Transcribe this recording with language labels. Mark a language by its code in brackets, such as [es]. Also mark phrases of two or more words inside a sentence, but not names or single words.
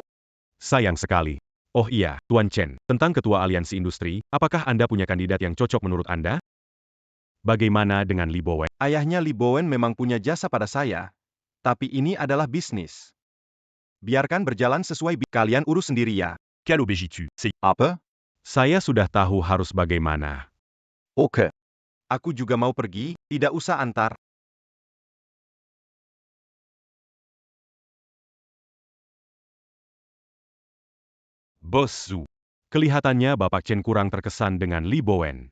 [id] Sayang sekali. Oh iya, Tuan Chen, tentang Ketua Aliansi Industri, apakah Anda punya kandidat yang cocok menurut Anda? Bagaimana dengan Li Bowen? Ayahnya Li Bowen memang punya jasa pada saya. Tapi ini adalah bisnis. Biarkan berjalan sesuai kalian urus sendiri ya. Quelle obéis-tu? C'est Apa? Saya sudah tahu harus bagaimana. Oke. Aku juga mau pergi, tidak usah antar. Bos Zhu. Kelihatannya Bapak Chen kurang terkesan dengan Li Bowen.